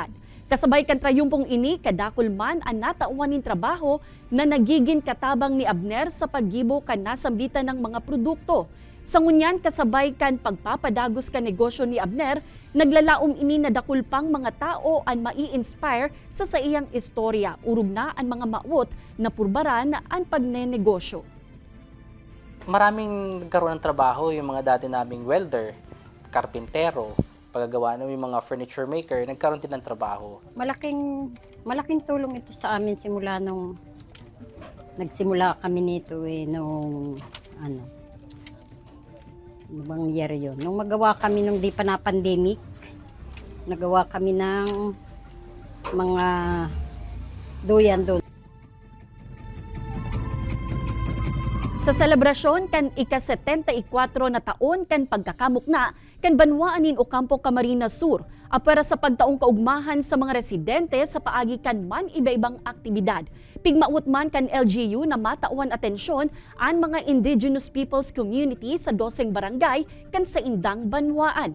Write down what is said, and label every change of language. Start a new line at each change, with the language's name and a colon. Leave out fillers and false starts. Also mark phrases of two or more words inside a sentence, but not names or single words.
Bikol: Kasabay kan trayumpong ini, kadakol man ang natauan ng trabaho na nagiging katabang ni Abner sa paggibo kan nasambitan ng mga produkto. Sa ngunyan, kasabay kan pagpapadagos kan negosyo ni Abner, naglalaom ini na dakol pang mga tao ang mai-inspire sa iyang istorya. Urog na ang mga maot na purbaran ang pagnenegosyo.
Filipino: Maraming nagkaroon ng trabaho yung mga dati naming welder, karpintero, pagagawa ng mga
English: furniture maker,
Filipino: nagkaroon din ng trabaho. Malaking tulong ito sa amin simula nung nagsimula kami nito nung bang year yun. Nung magawa kami nung di pa na pandemic, nagawa kami ng mga duyan doon.
Bikol: Sa selebrasyon kan ika-74 na taon kan pagkakamukna kan Banwaanin Ocampo, Camarines Sur, para sa pagtaong kaugmahan sa mga residente sa paagi kan man iba-ibang aktibidad. Pigmaot man kan LGU na matauan atensyon ang mga indigenous peoples community sa 12 barangay kan sa Indang Banwaan.